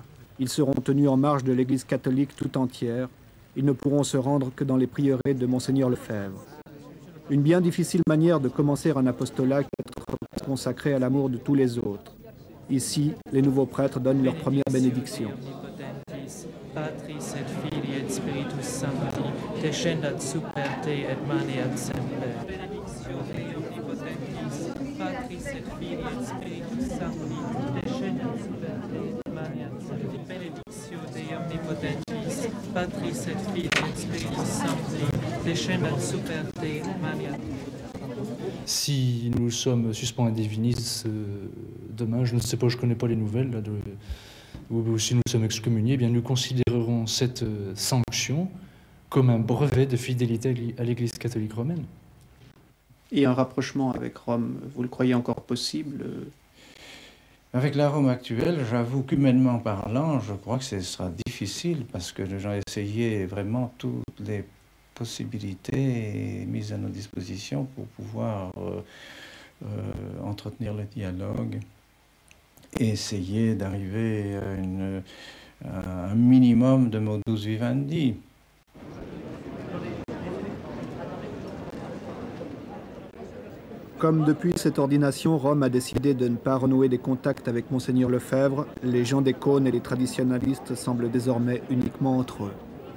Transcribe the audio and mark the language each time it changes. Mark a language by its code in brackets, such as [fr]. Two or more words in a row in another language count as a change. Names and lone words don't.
[fr] Ils seront tenus en marge de l'Église catholique tout entière. Ils ne pourront se rendre que dans les prieurés de Monseigneur Lefebvre. Une bien difficile manière de commencer un apostolat qu'être consacré à l'amour de tous les autres. Ici, les nouveaux prêtres donnent leur première bénédiction. [la] Patris et Filii et Spiritus Sancti, descendat super te et maneat semper. Benedictio Dei omnipotentis, Patris et Filii et Spiritus Sancti, descendat super te et maneat semper. Benedictio Dei omnipotentis, Patris et Filii et Spiritus Sancti, descendat super te et maneat. [fr] Si nous sommes suspens [la] et divinis [fr] demain, je ne sais pas, je ne connais pas les nouvelles, là, ou si nous sommes excommuniés, eh bien nous considérerons cette sanction comme un brevet de fidélité à l'Église catholique romaine. Et un rapprochement avec Rome, vous le croyez encore possible? Avec la Rome actuelle, j'avoue qu'humainement parlant, je crois que ce sera difficile parce que nous avons essayé vraiment toutes les possibilités mises à nos dispositions pour pouvoir entretenir le dialogue et essayer d'arriver à un minimum de [la] modus vivendi. [fr] Comme depuis cette ordination, Rome a décidé de ne pas renouer des contacts avec Monseigneur Lefebvre, les gens des cônes et les traditionalistes semblent désormais uniquement entre eux.